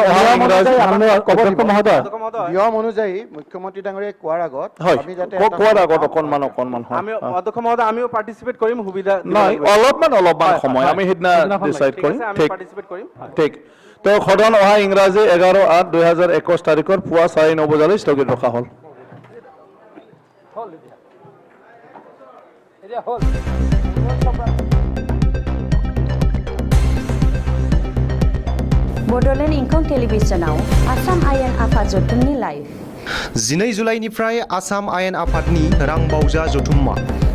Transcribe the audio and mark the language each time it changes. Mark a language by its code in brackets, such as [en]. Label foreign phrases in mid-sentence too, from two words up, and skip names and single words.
[as] নিয়ম অনুযায়ী মুখ্যমন্ত্ৰী ডাঙৰীয়াই কোৱাৰ আগত অকণমান অধ্যক্ষ মহোদয়, আমিও পাৰ্টিচিপেট কৰিম, সুবিধা নাই, অলপমান সময় আমি সেইদিনা ডিচাইড কৰিম। ঠিক। তো সদন অহা ইংৰাজী 11/8/2021 তাৰিখৰ পুৱা 9:30 বজালৈ স্থগিত ৰখা হ'ল। [brx] बड'लेण्ड इंखं टेलिभिजनाव आसाम आयेन आफाद जथुमनि लाइभ 12 जुलाइनिफ्राय आसाम आयेन आफादनि रां बावजा जथुम्मा